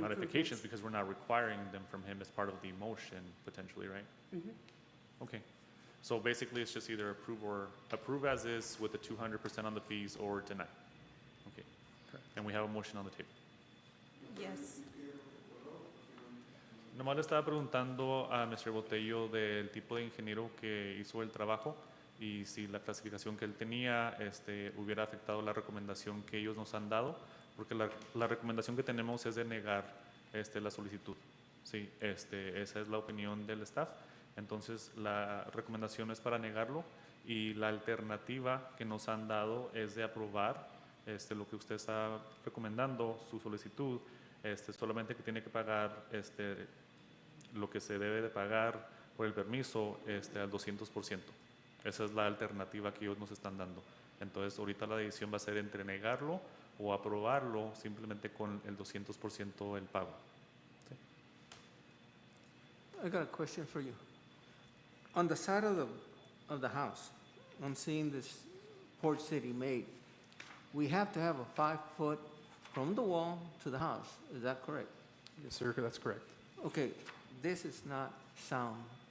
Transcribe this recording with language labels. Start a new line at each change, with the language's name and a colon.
English: modifications improvements. because we're not requiring them from him as part of the motion potentially, right? Mhm. Okay. So basically, it's just either approve as is with the 200% on the fees or deny. Okay. And we have a motion on the table. Yes.
Spanish: Nomás le estaba preguntando a Mr. Botello del tipo de ingeniero que hizo el trabajo y si la clasificación que él tenía hubiera afectado la recomendación que ellos nos han dado, porque la recomendación que tenemos es de negar la solicitud. Sí, esa es la opinión del staff. Entonces, la recomendación es para negarlo y la alternativa que nos han dado es de aprobar lo que usted está recomendando, su solicitud, solamente que tiene que pagar lo que se debe de pagar por el permiso al 200%. Esa es la alternativa que ellos nos están dando. Entonces, ahorita la decisión va a ser entre negarlo o aprobarlo simplemente con el 200% del pago.
English: I got a question for you. On the side of the house, I'm seeing this porch city made. We have to have a 5 foot from the wall to the house. Is that correct? Yes, sir, that's correct. Okay, this is not sound.